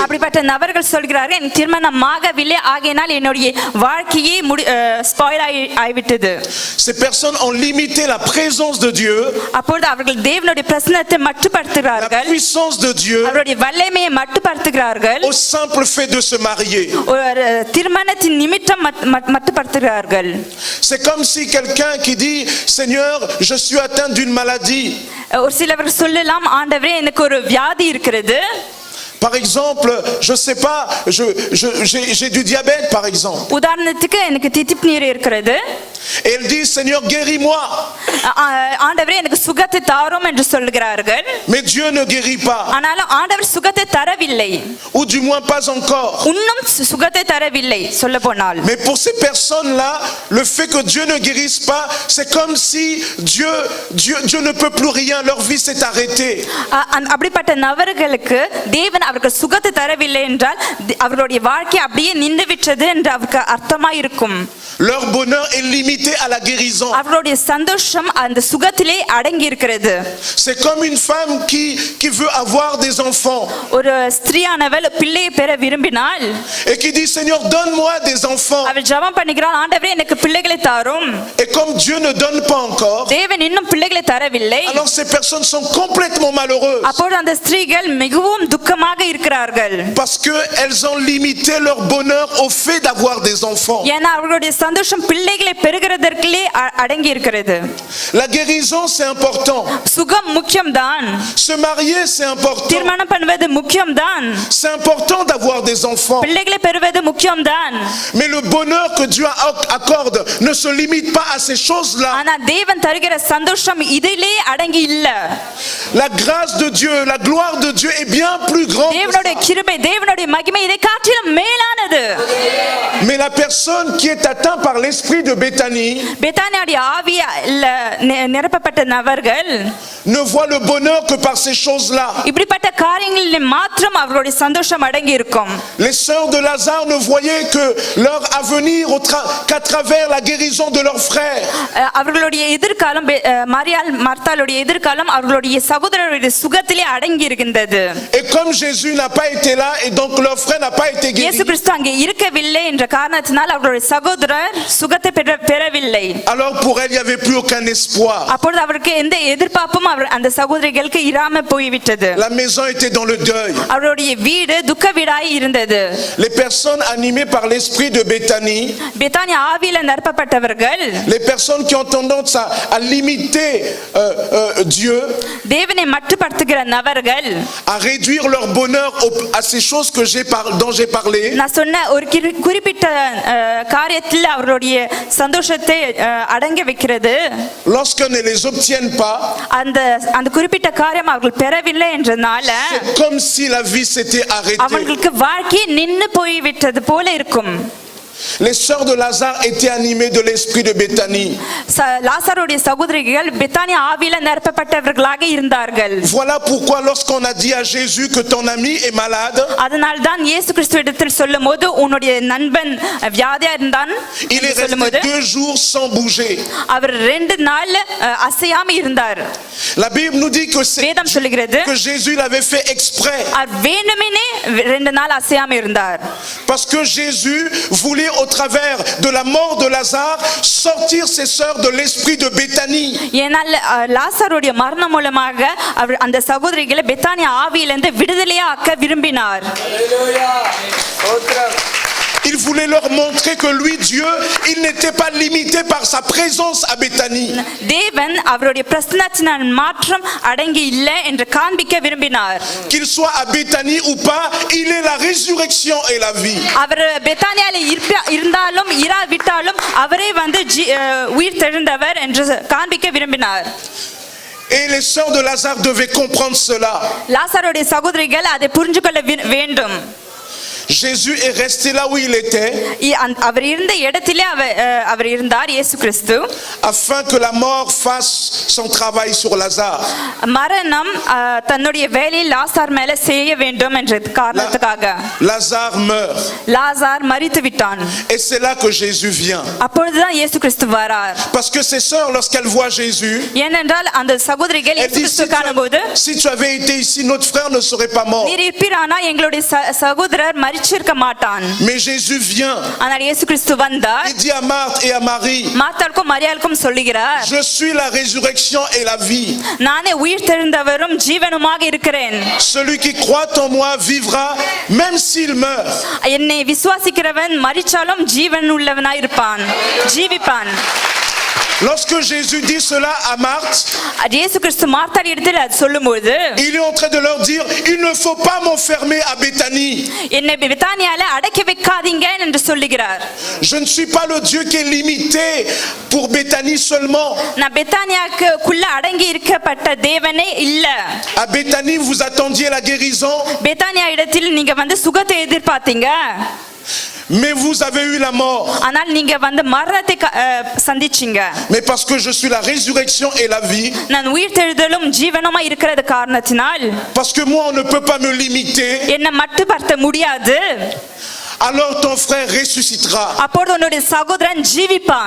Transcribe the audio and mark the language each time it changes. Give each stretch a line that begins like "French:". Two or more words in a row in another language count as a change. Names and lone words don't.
Tamil: அப்படிப்பட்ட நபர்கள் சொல்கிறார்கள் எனக்கு திருமணமாகவில்லை ஆகையினால் என்னுடைய வாழ்க்கையே ஸ்பாயில் ஆகிவிட்டது.
French: Ces personnes ont limité la présence de Dieu,
Tamil: அப்பொழுது அவர்கள் தேவனுடைய பிரசன்னத்தை
French: la
Tamil: மட்டுப்படுத்துகிறார்கள்,
French: puissance de Dieu,
Tamil: அவருடைய வல்லமையை மட்டுப்படுத்துகிறார்கள்,
French: au simple fait de se marier.
Tamil: ஒரு திருமணத்தின் நிமித்தம் மட்டுப்படுத்துகிறார்கள்.
French: C'est comme si quelqu'un qui dit, Seigneur, je suis atteint d'une maladie.
Tamil: ஒரு சிலவர் சொல்லலாம், ஆண்டவரே எனக்கு ஒரு வியாதி இருக்கிறது.
French: Par exemple, je sais pas, j'ai du diabète par exemple.
Tamil: உதாரணத்துக்கு எனக்கு தித்திப்பு நீர் இருக்கிறது.
French: Et elle dit, Seigneur, guéris-moi.
Tamil: ஆண்டவரே எனக்கு சுகத்தை தாரும் என்று சொல்கிறார்கள்.
French: Mais Dieu ne guérit pas.
Tamil: ஆனாலும் ஆண்டவர் சுகத்தை தரவில்லை.
French: Ou du moins pas encore.
Tamil: இன்னும் சுகத்தை தரவில்லை சொல்ல போனால்.
French: Mais pour ces personnes-là, le fait que Dieu ne guérisse pas, c'est comme si Dieu ne peut plus rien, leur vie s'est arrêtée.
Tamil: அப்படிப்பட்ட நபர்களுக்கு தேவன் அவருக்கு சுகத்தை தரவில்லை என்றால் அவருடைய வாழ்க்கை அப்படியே நின்று விட்டது என்று அவருக்கு அர்த்தமா இருக்கும்.
French: Leur bonheur est limité à la guérison.
Tamil: அவருடைய சந்தோஷம் அந்த சுகத்திலே அடங்கி இருக்கிறது.
French: C'est comme une femme qui veut avoir des enfants.
Tamil: ஒரு ஸ்திரீயானவள் பிள்ளையை பெற விரும்பினால்
French: et qui dit, Seigneur, donne-moi des enfants.
Tamil: அவள் ஜெபம் பண்ணுகிறாள், ஆண்டவரே எனக்கு பிள்ளைகளை தாரும்.
French: Et comme Dieu ne donne pas encore,
Tamil: தேவன் இன்னும் பிள்ளைகளை தரவில்லை.
French: alors ces personnes sont complètement malheureuses.
Tamil: அப்பொழுது அந்த ஸ்திரீகள் மிகவும் துக்கமாக இருக்கிறார்கள்.
French: Parce que elles ont limité leur bonheur au fait d'avoir des enfants.
Tamil: ஏன்னா அவர்களுடைய சந்தோஷம் பிள்ளைகளை பெறுகிறதற்குள்ளே அடங்கி இருக்கிறது.
French: La guérison c'est important.
Tamil: சுகம் முக்கியம்தான்.
French: Se marier c'est important.
Tamil: திருமணம் பண்ணுவது முக்கியம்தான்.
French: C'est important d'avoir des enfants.
Tamil: பிள்ளைகளை பெறுவது முக்கியம்தான்.
French: Mais le bonheur que Dieu accorde ne se limite pas à ces choses-là.
Tamil: ஆனா தேவன் தருகிற சந்தோஷம் இதிலே அடங்கி இல்ல.
French: La grâce de Dieu, la gloire de Dieu est bien plus grande.
Tamil: தேவனுடைய கிருபை, தேவனுடைய மகிமை இதை காட்டிலும் மேலானது.
French: Mais la personne qui est atteinte par l'esprit de Béthanie
Tamil: பெத்தானியாவுடைய ஆவியால் நிரப்பப்பட்ட நபர்கள்
French: ne voit le bonheur que par ces choses-là.
Tamil: இப்படிப்பட்ட காரியங்களில் மாத்திரம் அவர்களுடைய சந்தோஷம் அடங்கி இருக்கும்.
French: Les sœurs de Lazare ne voyaient que leur avenir qu'à travers la guérison de leurs frères.
Tamil: அவர்களுடைய எதிர்காலம் மரியாள் மார்த்தாளுடைய எதிர்காலம் அவர்களுடைய சகோதரருடைய சுகத்திலே அடங்கி இருக்கின்றது.
French: Et comme Jésus n'a pas été là et donc leur frère n'a pas été guéri.
Tamil: இயேசு கிறிஸ்து அங்கே இருக்கவில்லை என்ற காரணத்தினால் அவர்களுடைய சகோதரர் சுகத்தை பெறவில்லை.
French: Alors pour elle il y avait plus aucun espoir.
Tamil: அப்பொழுது அவருக்கு எந்த எதிர்பார்ப்பும் அந்த சகோதரிகளுக்கு இராம போய்விட்டது.
French: La maison était dans le deuil.
Tamil: அவருடைய வீடு துக்க வீடாய் இருந்தது.
French: Les personnes animées par l'esprit de Béthanie,
Tamil: பெத்தானியா ஆவியில நிரப்பப்பட்டவர்கள்,
French: les personnes qui ont tendance à limiter Dieu,
Tamil: தேவனை மட்டுப்படுத்துகிற நபர்கள்,
French: à réduire leur bonheur à ces choses dont j'ai parlé.
Tamil: நான் சொன்ன ஒரு குறிப்பிட்ட காரியத்தில் அவருடைய சந்தோஷத்தை அடங்க வைக்கிறது.
French: Lorsqu'on ne les obtienne pas,
Tamil: அந்த குறிப்பிட்ட காரியம் அவர்கள் பெறவில்லை என்றனால
French: c'est comme si la vie s'était arrêtée.
Tamil: அவங்களுக்கு வாழ்க்கை நின்னு போய்விட்டது போல இருக்கும்.
French: Les sœurs de Lazare étaient animées de l'esprit de Béthanie.
Tamil: லாசருடைய சகோதரிகள் பெத்தானியா ஆவியில நிரப்பப்பட்டவர்களாக இருந்தார்கள்.
French: Voilà pourquoi lorsqu'on a dit à Jésus que ton ami est malade,
Tamil: அதனால் தான் இயேசு கிறிஸ்துவிடத்தில் சொல்லும்போது உன்னுடைய நண்பன் வியாதியா இருந்தான்
French: il est resté 2 jours sans bouger.
Tamil: அவர் 2 நாள் அசையாம இருந்தார்.
French: La Bible nous dit que
Tamil: வேதம் சொல்லுகிறது
French: que Jésus l'avait fait exprès.
Tamil: அவர் வேண்டுமெனே 2 நாள் அசையாம இருந்தார்.
French: Parce que Jésus voulait au travers de la mort de Lazare sortir ses sœurs de l'esprit de Béthanie.
Tamil: ஏனால் லாசருடைய மரணம் மூலமாக அவர் அந்த சகோதரிகளை பெத்தானியா ஆவியிலிருந்து விடுதலையாக்க விரும்பினார்.
French: Il voulait leur montrer que lui, Dieu, il n'était pas limité par sa présence à Béthanie.
Tamil: தேவன் அவருடைய பிரசன்னத்தினால் மாற்றம் அடங்கி இல்லை என்று காண்பிக்க விரும்பினார்.
French: Qu'il soit à Béthanie ou pas, il est la résurrection et la vie.
Tamil: அவர் பெத்தானியால இருந்தாலும் இராவிட்டாலும் அவரே வந்து உயிர் தெழுந்தவர் என்று காண்பிக்க விரும்பினார்.
French: Et les sœurs de Lazare devaient comprendre cela.
Tamil: லாசாருடைய சகோதரிகள் அதை புரிஞ்சு கொள்ள வேண்டும்.
French: Jésus est resté là où il était
Tamil: அவர் இருந்த இடத்திலே அவர் இருந்தார் இயேசு கிறிஸ்து.
French: afin que la mort fasse son travail sur Lazare.
Tamil: மரணம் தன்னுடைய வேலையை லாசார் மேல செய்ய வேண்டும் என்ற காரணத்துக்காக
French: Lazare meurt.
Tamil: லாசார் மரித்து விட்டான்.
French: Et c'est là que Jésus vient.
Tamil: அப்பொழுதுதான் இயேசு கிறிஸ்து வரார்.
French: Parce que ses sœurs, lorsqu'elles voient Jésus,
Tamil: ஏனென்றால் அந்த சகோதரிகள் இயேசு கிறிஸ்து காணும்போது,
French: si tu avais été ici, notre frère ne serait pas mort.
Tamil: நீர் இருப்பீரானா எங்களுடைய சகோதரர் மரிச்சிருக்க மாட்டான்.
French: Mais Jésus vient.
Tamil: ஆனால் இயேசு கிறிஸ்து வந்தார்.
French: Il dit à Marthe et à Marie,
Tamil: மார்த்தாளுக்கும் மரியாளுக்கும் சொல்லுகிறார்,
French: je suis la résurrection et la vie.
Tamil: நானே உயிர்த்தெழுந்தவரும் ஜீவனுமாக இருக்கிறேன்.
French: Celui qui croit en moi vivra même s'il meurt.
Tamil: என்னை விசுவாசிக்கிறவன் மரிச்சாலும் ஜீவன் உள்ளவனாய் இருப்பான், ஜீவிப்பான்.
French: Lorsque Jésus dit cela à Marthe,
Tamil: இயேசு கிறிஸ்து மார்த்தாள் இடத்தில் அது சொல்லும்போது,
French: il est en train de leur dire, il ne faut pas m'enfermer à Béthanie.
Tamil: என்னை பெத்தானியால அடக்கி வைக்காதீங்க என்று சொல்லுகிறார்.
French: Je ne suis pas le Dieu qui est limité pour Béthanie seulement.
Tamil: நான் பெத்தானியாக்குள்ள அடங்கி இருக்கப்பட்ட தேவனே இல்ல.
French: À Béthanie, vous attendiez la guérison,
Tamil: பெத்தானியா இடத்தில் நீங்க வந்து சுகத்தை எதிர்பார்த்தீங்க,
French: mais vous avez eu la mort.
Tamil: ஆனால் நீங்க வந்து மரணத்தை சந்திச்சீங்க.
French: Mais parce que je suis la résurrection et la vie,
Tamil: நான் உயிர்த்தெழுதலும் ஜீவனுமா இருக்கிறது காரணத்தினால்,
French: parce que moi on ne peut pas me limiter,
Tamil: என்ன மட்டுப்படுத்த முடியாது.
French: alors ton frère ressuscitera.
Tamil: அப்பொழுது உன்னுடைய சகோதரன் ஜீவிப்பான்.